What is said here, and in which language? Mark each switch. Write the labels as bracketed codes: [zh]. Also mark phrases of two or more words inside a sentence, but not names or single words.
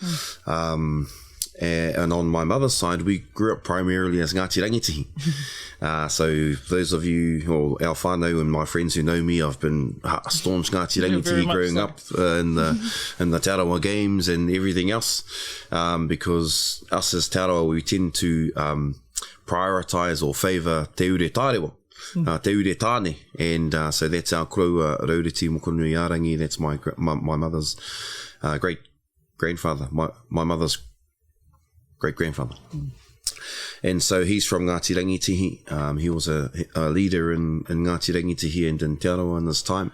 [en] And on my mother's side, we grew up primarily as Ngāti Rangitihi. So those of you, or our whānau and my friends who know me, I've been a staunch Ngāti Rangitihi growing up in the Te Arawa games and everything else, because us as Te Arawa, we tend to prioritise or favour [mi] te ure tārewa. Te ure tāne, [en] and so that's our kuraua Rauriti Mokonui Arangi. That's my mother's great-grandfather, my mother's great-grandfather. And so he's from Ngāti Rangitihi. He was a leader in Ngāti Rangitihi and in Te Arawa in this time.